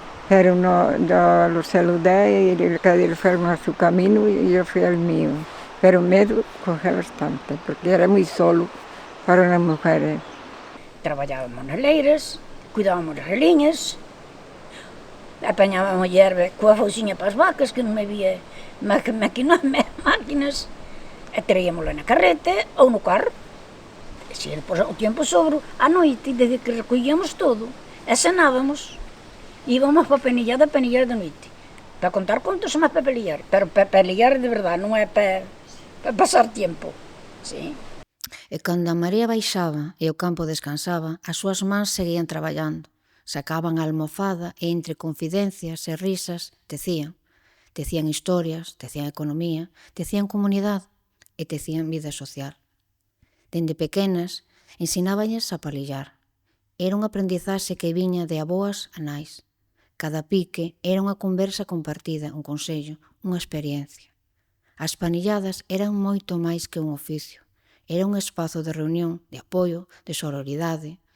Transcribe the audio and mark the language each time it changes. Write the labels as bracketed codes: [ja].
[es] Pero no, yo los saludé y cada uno fueron a su camino y yo fui al mío. Pero miedo cogía bastante, porque era muy solo para una mujer. [gl] Traballábamos nas leiras, cuidábamos das galiñas, apañábamos hierba coa fouciña para as vacas, que non había máquinas, e traíamosla na carreta ou no carro. E se o tempo sobre, a noite, desde que recollíamos todo, e cenábamos, íbamos para penillar de noite, para contar contos máis para pelillar, pero para pelillar de verdade, non é para pasar tempo, sí. E cando a marea baixaba e o campo descansaba, as súas mans seguían traballando. Sacaban a almofada e entre confidencias e risas tecían. Tecían historias, tecían economía, tecían comunidade e tecían vida social. Dende pequenas, ensinábañas a palillar. Era unha aprendizaxe que viña de aboas a nais. Cada pique era unha conversa compartida, un consello, unha experiencia. As panilladas eran moito máis que un oficio. Era un espazo de reunión, de apoio, de sororidade.